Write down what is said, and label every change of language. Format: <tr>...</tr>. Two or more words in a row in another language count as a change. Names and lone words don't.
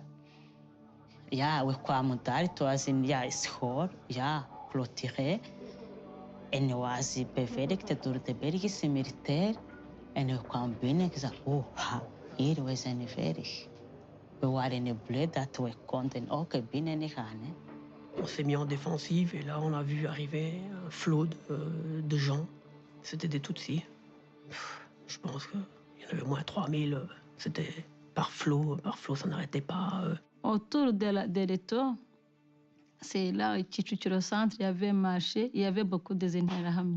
<nl>Ja, we kwamen daar, het was een school, clôturé. En was beveiligd door de Belgische militair. En we kwamen binnen en zeiden, hier, we zijn veilig. We waren blij dat we konden ook binnen gaan.</nl> <fr>On s'est mis en défensive et là on a vu arriver un flot de gens. C'était des Tutsis. Je pense qu'il y en avait au moins 3000. C'était par flot, ça n'arrêtait pas. Autour de l'étau, c'est là au centre, il y avait un marché, il y avait beaucoup de Interahamwe.</fr>